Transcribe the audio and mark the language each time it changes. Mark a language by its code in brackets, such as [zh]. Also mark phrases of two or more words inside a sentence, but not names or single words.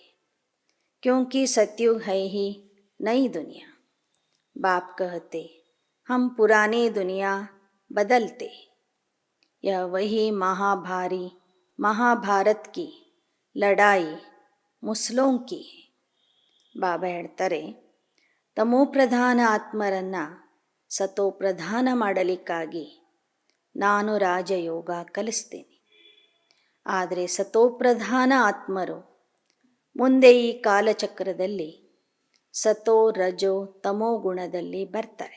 [hi] क्योंकि सतयुग है ही नई दुनिया. बाप कहते हम पुरानी दुनिया बदलते. यह वही महाभारत की लड़ाई ಮುಸ್ಲಿಂ की है. [kn] ಬಾಬಾ ಹೇಳ್ತಾರೆ, ತಮೋಪ್ರಧಾನ ಆತ್ಮರನ್ನು ಸತೋಪ್ರಧಾನ ಮಾಡಲಿಕ್ಕಾಗಿ ನಾನು ರಾಜಯೋಗ ಕಲಿಸ್ತೇನೆ. ಆದರೆ ಸತೋಪ್ರಧಾನ ಆತ್ಮರು ಮುಂದೆ ಈ ಕಾಲಚಕ್ರದಲ್ಲಿ ಸತೋ ರಜೋ ತಮೋ ಗುಣದಲ್ಲಿ ಬರ್ತಾರೆ.